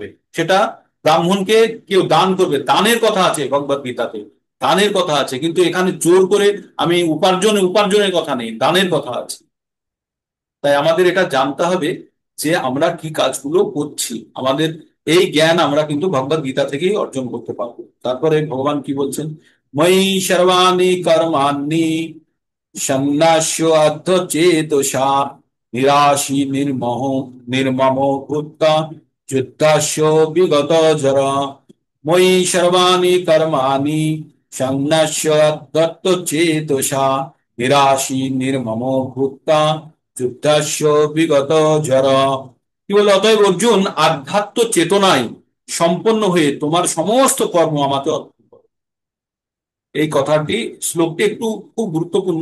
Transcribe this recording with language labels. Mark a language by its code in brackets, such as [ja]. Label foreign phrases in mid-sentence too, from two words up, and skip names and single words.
[bn] সেটা ব্রাহ্মণকে কেউ দান করবে, দানের কথা আছে ভগবত গীতাতে, দানের কথা আছে, কিন্তু এখানে জোর করে আমি উপার্জনের কথা নেই, দানের কথা আছে। তাই আমাদের এটা জানতে হবে যে আমরা কি কাজগুলো করছি। আমাদের এই জ্ঞান আমরা কিন্তু ভগবত গীতা থেকেই অর্জন করতে পারবো। তারপরে ভগবান কি বলছেন? [sa] ময়ি সর্বাণি কর্মাণি সন্ন্যাস্য চেতসা নিরাশি নির্মম ভূত্বা যুদ্ধাস্য বিগত জরা। ময়ি সর্বাণি কর্মাণি সন্ন্যাস্য চেতসা নিরাশি নির্মম ভূত্বা যুদ্ধাস্য বিগত জরা। [bn] কি বলে? অতএব অর্জুন, আধ্যাত্ম চেতনায় সম্পন্ন হয়ে তোমার সমস্ত কর্ম আমাকে অর্পণ করো। এই কথাটি, শ্লোকটি একটু খুব গুরুত্বপূর্ণ।